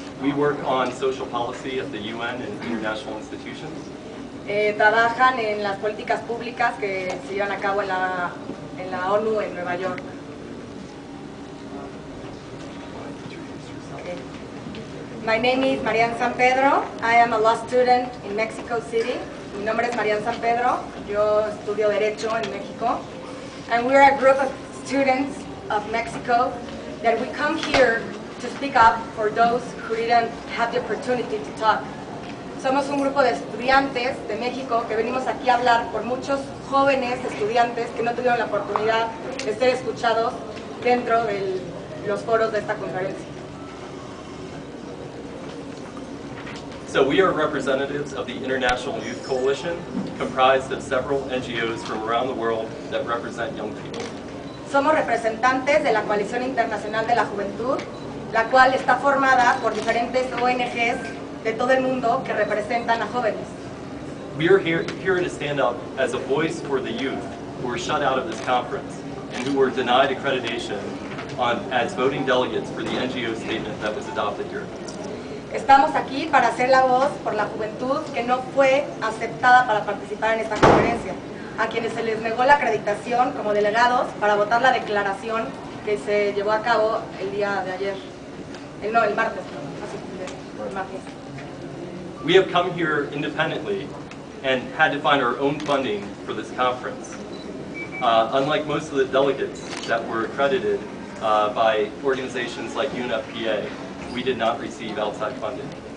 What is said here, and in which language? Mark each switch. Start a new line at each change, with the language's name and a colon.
English: We work on social policy at the UN and international institutions.
Spanish: Trabajan en las políticas públicas que se llevan a cabo en la ONU en Nueva York.
English: Okay. My name is Marian San Pedro. I am a law student in Mexico City.
Spanish: Mi nombre es Marian San Pedro. Yo estudio Derecho en México.
English: And we are a group of students of Mexico that we come here to speak up for those who didn't have the opportunity to talk.
Spanish: Somos un grupo de estudiantes de México que venimos aquí a hablar por muchos jóvenes estudiantes que no tuvieron la oportunidad de ser escuchados dentro de los foros de esta conferencia.
English: So we are representatives of the International Youth Coalition, comprised of several NGOs from around the world that represent young people.
Spanish: Somos representantes de la Coalición Internacional de la Juventud, la cual está formada por diferentes ONGs de todo el mundo que representan a jóvenes.
English: We are here to stand up as a voice for the youth who were shut out of this conference and who were denied accreditation as voting delegates for the NGO statement that was adopted here.
Spanish: Estamos aquí para hacer la voz por la juventud que no fue aceptada para participar en esta conferencia, a quienes se les negó la acreditación como delegados para votar la declaración que se llevó a cabo el día de ayer. El martes. El martes.
English: We have come here independently and had to find our own funding for this conference. Unlike most of the delegates that were accredited by organizations like UNFPA, we did not receive outside funding.